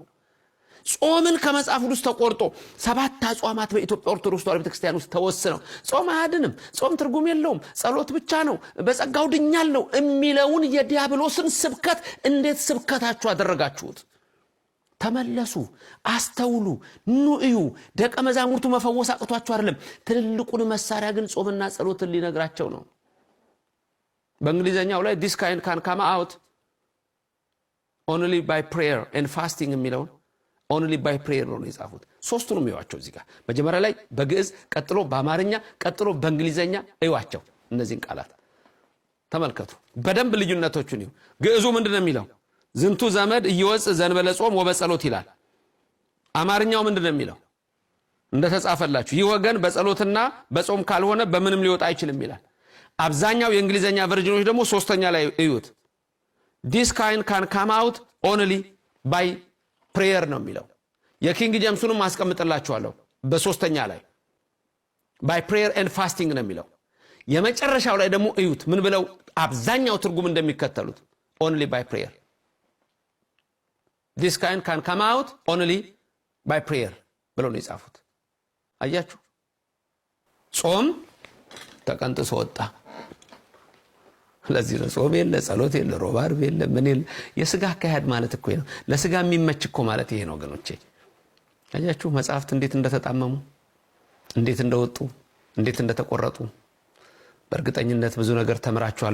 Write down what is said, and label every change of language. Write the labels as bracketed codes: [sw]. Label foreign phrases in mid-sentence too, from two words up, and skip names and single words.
[am] ጾምን ከመጽሐፍ ውስጥ ተቆርጦ 7 አጽዋማት በኢትዮጵያ ኦርቶዶክስ ተዋሕዶ ቤተክርስቲያን ውስጥ ተወስነው ጾም አያድንም፣ ጾም ትርጉም የለውም፣ ጸሎት ብቻ ነው፣ በጸጋው ድኛለሁ የሚለውን የዲያብሎስን ስብከት እንዴት ስብከታችሁ አደረጋችሁት? ተመለሱ፣ አስተውሉ፣ ኑ እዩ። ደቀ መዛሙርቱ መፈወስ አቅቷቸው አይደለም፣ ትልልቁን መሳሪያ ግን ጾምና ጸሎትን ሊነግራቸው ነው። በእንግሊዘኛው ላይ [en] this kind can come out only by prayer and fasting [am] የሚለውን [en] only by prayer [am] ነው የጻፉት። ሶስቱንም ይዋቸው እዚህ ጋር መጀመሪያ ላይ በግዕዝ፣ ቀጥሎ በአማርኛ፣ ቀጥሎ በእንግሊዘኛ እዩዋቸው። እነዚህን ቃላት ተመልከቱ፣ በደንብ ልዩነቶቹን እዩ። ግዕዙ ምንድነው የሚለው? [gez] ዝንቱ ዘመድ እየወጽ ዘንበለ ጾም ወበጸሎት [am] ይላል። አማርኛው ምንድነው የሚለው? እንደተጻፈላችሁ ይህ ወገን በጸሎትና በጾም ካልሆነ በምንም ሊወጣ አይችልም ይላል። አብዛኛው የእንግሊዘኛ ቨርዥኖች ደግሞ ሶስተኛ ላይ እዩት። [en] this kind can come out only by prayer [am] ነው የሚለው። የኪንግ ጄምስንም አስቀምጥላችኋለሁ በሶስተኛ ላይ [en] by prayer and fasting [am] ነው የሚለው። የመጨረሻው ላይ ደግሞ እዩት ምን ብለው አብዛኛው ትርጉም እንደሚከተሉት [en] only by prayer፣ this kind can come out only by prayer [am] ብለው ነው የጻፉት። አያችሁ፣ ጾም ተቀንጥሶ ወጣ። ለዚህ ነው ጾም የለ፣ ጸሎት የለ፣ ሮብ ዓርብ የለ፣ ምን የለ። የሥጋ አካሄድ ማለት እኮ ነው። ለሥጋ የሚመች እኮ ማለት ይሄ ነው ወገኖቼ። አያችሁ መጽሐፍት እንዴት እንደተጣመሙ፣ እንዴት እንደወጡ፣ እንዴት እንደተቆረጡ። በእርግጠኝነት ብዙ ነገር ተምራችኋል